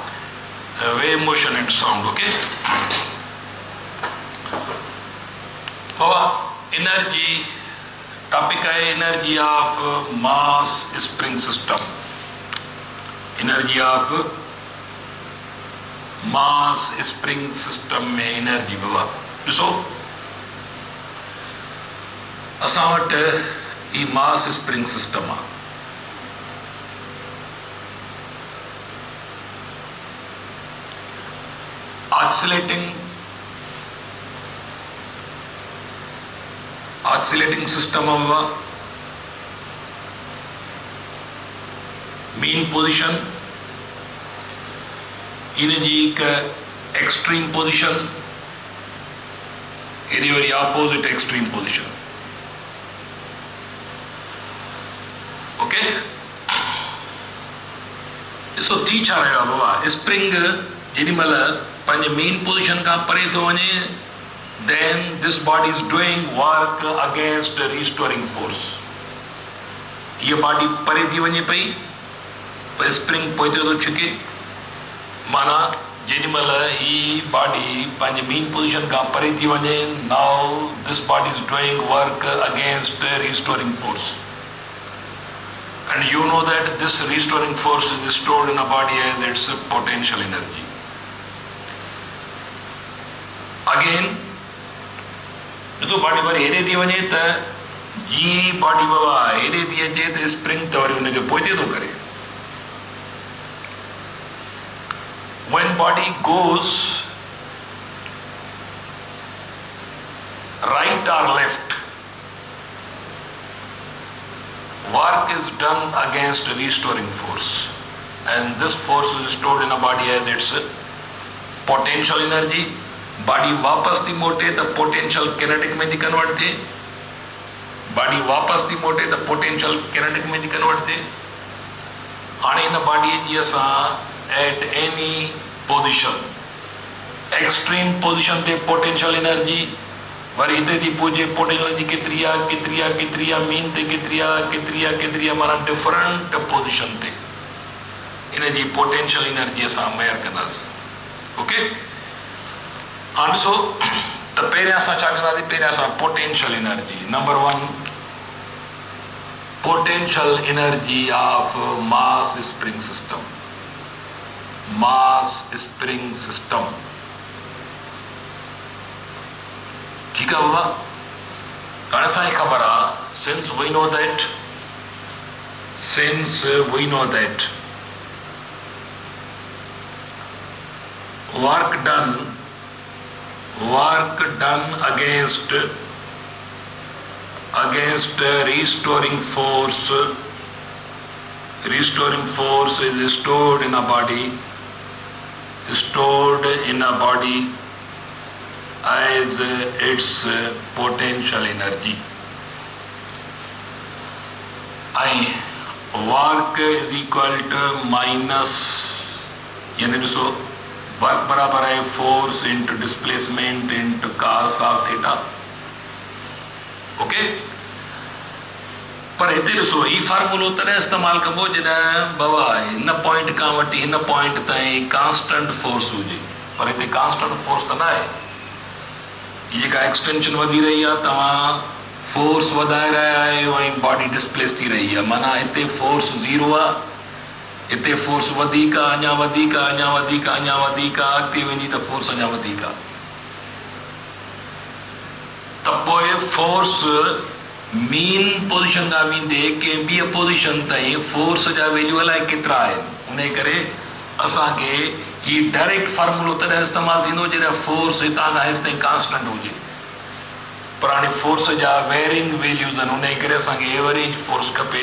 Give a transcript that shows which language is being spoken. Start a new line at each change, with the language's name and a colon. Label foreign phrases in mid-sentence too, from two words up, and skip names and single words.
English: Wave motion and sound, okay? Baba, energy, topic है energy of mass spring system. Energy of mass spring system में energy
Sindhi: बाबा ॾिसो असां वटि ई
English: mass spring system
Sindhi: आहे
English: oscillating system
Sindhi: आहे बाबा
English: mean position
Sindhi: इनजी हिकु
English: extreme position
Sindhi: एडी वरी
English: opposite extreme position okay
Sindhi: ॾिसो थी छा रहियो आहे बाबा स्प्रिंग जेॾी महिल पंहिंजे
English: mean position
Sindhi: खां परे थो वञे
English: then this body is doing work against restoring force
Sindhi: ये बॉडी परे थी वञे पई पर स्प्रिंग पोइते थो छिके माना जेॾी महिल ही बॉडी पंहिंजे
English: mean position
Sindhi: खां परे थी वञे
English: now this body is doing work against restoring force and you know that this restoring force is stored in a body as its potential energy
Sindhi: अगेन ॾिसो बॉडी वरी हेॾे थी वञे त जी बॉडी बाबा हेॾे थी अचे त स्प्रिंग त वरी हुनखे पोइते थो करे
English: when body goes right or left work is done against restoring force and this force is stored in a body as its potential energy body
Sindhi: वापस थी मोटे त
English: potential kinetic
Sindhi: में थी कन्वर्ट थिए बॉडी वापस थी मोटे त
English: potential kinetic
Sindhi: में थी कन्वर्ट थिए हाणे इन बॉडी जी असां
English: at any position extreme position
Sindhi: ते
English: potential energy
Sindhi: वरी हिते थी पहुचे
English: potential energy
Sindhi: केतिरी आहे मीन ते केतिरी आहे माना
English: different position
Sindhi: ते इन जी
English: potential energy
Sindhi: असां मेयर कंदासीं ओके हाणे ॾिसो त पहिरियां असां छा कंदासीं पहिरियां असां
English: potential energy
Sindhi: नंबर 1
English: potential energy of mass spring system mass spring system
Hindi: ठीक है
Sindhi: बाबा हाणे असांखे ख़बर आहे
English: since we know that work done against restoring force is stored in a body as its potential energy and work is equal to minus
Sindhi: यानी ॾिसो
English: वर्क
Hindi: बराबर है
English: force into displacement into cos of theta
Sindhi: ओके पर हिते ॾिसो ही फार्मूलो तॾहिं इस्तेमालु कबो जॾहिं बाबा हिन पॉइंट खां वठी हिन पॉइंट ताईं
English: constant force
Sindhi: हुजे पर हिते
English: constant force
Sindhi: त न आहे हीअ जेका एक्सटेंशन वधी रही आहे तव्हां फोर्स वधाए रहिया आहियो ऐं
English: body displace
Sindhi: थी रही आहे माना हिते फोर्स ज़ीरो आहे हिते फोर्स वधीक आहे अञा वधीक आहे अॻिते वञी त फोर्स अञा वधीक आहे त पोइ
English: force mean position
Sindhi: खां वेंदे कंहिं ॿी पोजिशन ताईं फोर्स जा वैल्यू अलाए केतिरा आहिनि उन करे असांखे ही
English: direct formula
Sindhi: तॾहिं इस्तेमालु थींदो जॾहिं फोर्स हितां खां हेसि ताईं कांस्टेंट हुजे पर हाणे फोर्स जा
English: varying values
Sindhi: आहिनि उन करे असांखे
English: average force
Sindhi: खपे